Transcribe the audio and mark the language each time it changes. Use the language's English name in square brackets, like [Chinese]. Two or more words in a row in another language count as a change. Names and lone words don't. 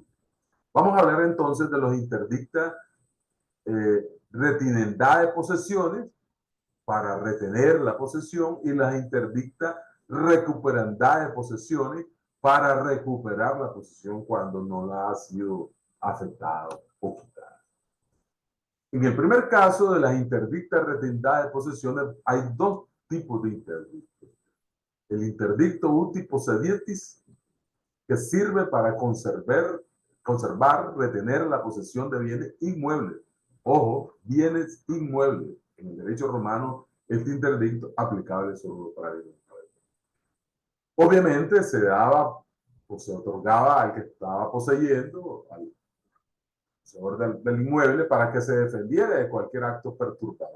[Spanish] Vamos a hablar entonces de los [Latin] interdicta retinendá [Spanish] de posesiones para retener la posesión y las [Latin] interdicta recuperandá [Spanish] de posesiones para recuperar la posesión cuando no la ha sido afectada o quitada. En el primer caso de las [Latin] interdictas retenendá [Spanish] de posesiones hay dos tipos de interdictos. El interdicto [Latin] uti possedietis, [Spanish] que sirve para conservar, retener la posesión de bienes inmuebles. Ojo, bienes inmuebles. En el derecho romano, este interdicto aplicable solo para bienes inmuebles. Obviamente se daba o se otorgaba al que estaba poseyendo, al poseedor del inmueble, para que se defendiera de cualquier acto perturbador.